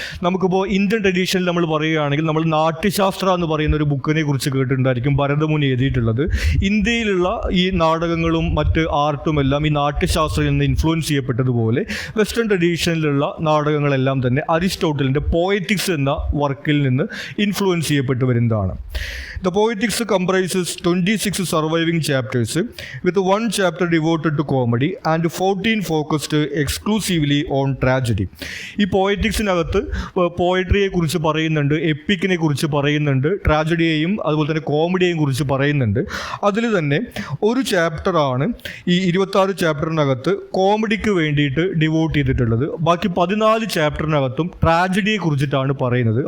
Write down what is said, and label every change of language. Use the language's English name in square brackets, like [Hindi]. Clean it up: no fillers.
[Malayalam] നമുക്കിപ്പോൾ ഇന്ത്യൻ ട്രഡീഷനിൽ നമ്മൾ പറയുകയാണെങ്കിൽ നമ്മൾ നാട്യശാസ്ത്ര എന്ന് പറയുന്ന ഒരു ബുക്കിനെ കുറിച്ച് കേട്ടിട്ടുണ്ടായിരിക്കും, ഭരതമുനി എഴുതിയിട്ടുള്ളത്. ഇന്ത്യയിലുള്ള ഈ നാടകങ്ങളും മറ്റ് ആർട്ടും എല്ലാം ഈ നാട്യശാസ്ത്രത്തിൽ നിന്ന് ഇൻഫ്ലുവൻസ് ചെയ്യപ്പെട്ടതുപോലെ വെസ്റ്റേൺ ട്രഡീഷനിലുള്ള നാടകങ്ങളെല്ലാം തന്നെ അരിസ്റ്റോട്ടിലിൻ്റെ പോയറ്റിക്സ് എന്ന വർക്കിൽ നിന്ന് ഇൻഫ്ലുവൻസ് ചെയ്യപ്പെട്ടു വരുന്നതാണ്. [English] The poetics comprises 26 surviving chapters with one chapter devoted to comedy and 14 focused exclusively on tragedy. [Malayalam] ഈ പോയറ്റിക്സിനകത്ത് പോയട്രിയെ കുറിച്ച് പറയുന്നുണ്ട്, എപ്പിക്കിനെ കുറിച്ച് പറയുന്നുണ്ട്, ട്രാജഡിയെയും അതുപോലെ തന്നെ കോമഡിയെയും കുറിച്ച് പറയുന്നുണ്ട്. അതിൽ തന്നെ ഒരു ചാപ്റ്ററാണ് ഈ 26 ചാപ്റ്ററിനകത്ത് കോമഡിക്ക് വേണ്ടിയിട്ട് ഡിവോട്ട് ചെയ്തിട്ടുള്ളത്. ബാക്കി 14 ചാപ്റ്ററിനകത്തും ട്രാജഡിയെ കുറിച്ചിട്ടാണ് പറയുന്നത്.